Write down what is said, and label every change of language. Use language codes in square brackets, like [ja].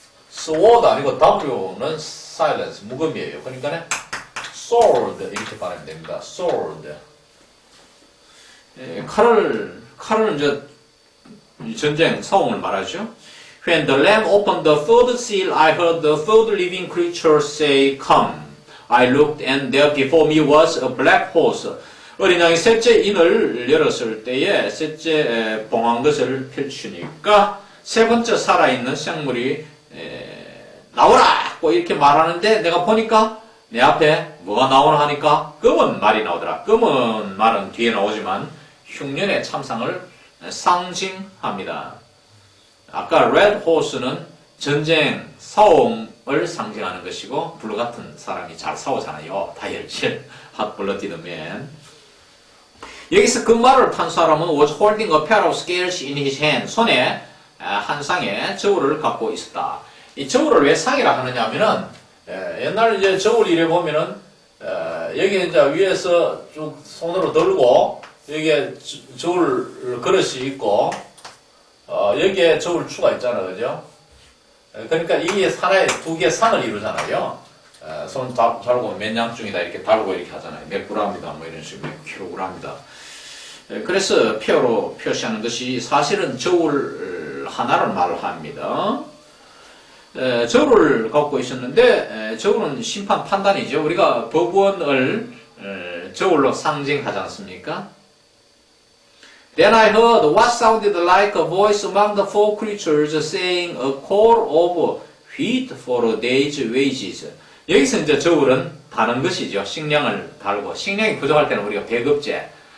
[ko] sword 아니고 W는 silence, 무음이에요. 그러니까, sword, 이렇게 발음이 됩니다. sword. 칼은 이제 전쟁, 싸움을 말하죠. [en] When the lamb opened the third seal, I heard the third living creature say, come. I looked and there before me was a black horse. [ko] 어린 양이 셋째 인을 열었을 때에 셋째 봉한 것을 펼치니까 세 번째 살아있는 생물이 나오라! 이렇게 말하는데 내가 보니까 내 앞에 뭐가 나오나 하니까 검은 말이 나오더라. 검은 말은 뒤에 나오지만 흉년의 참상을 상징합니다. 아까 red horse는 전쟁, 싸움을 상징하는 것이고 블루 같은 사람이 잘 싸우잖아요. 다혈질, [en] hot-blooded man. [ko] 여기서 그 말을 탄 사람은 [en] was holding a pair of scales in his hand. [ko] 손에 한 쌍의 저울을 갖고 있었다. 이 저울을 왜 쌍이라 하느냐 하면은 옛날 이제 저울 이래 보면은 여기 이제 위에서 쭉 손으로 들고 여기에 저울 그릇이 있고 여기에 저울 추가 있잖아, 그죠? 그러니까 이게 하나의 두 개의 상을 이루잖아요. 손 달고 몇 냥중이다 이렇게 달고 이렇게 하잖아요. 몇 그램이다 뭐 이런 식으로 몇 킬로그램이다. 그래서 표로 표시하는 것이 사실은 저울 하나를 말합니다. 저울을 갖고 있었는데 저울은 심판 판단이죠. 우리가 법원을 저울로 상징하지 않습니까? [en] Then I heard what sounded like a voice among the four creatures saying a call of wheat for a day's wages. [ko] 여기서 이제 저울은 다는 것이죠. 식량을 달고 식량이 부족할 때는 우리가 배급제.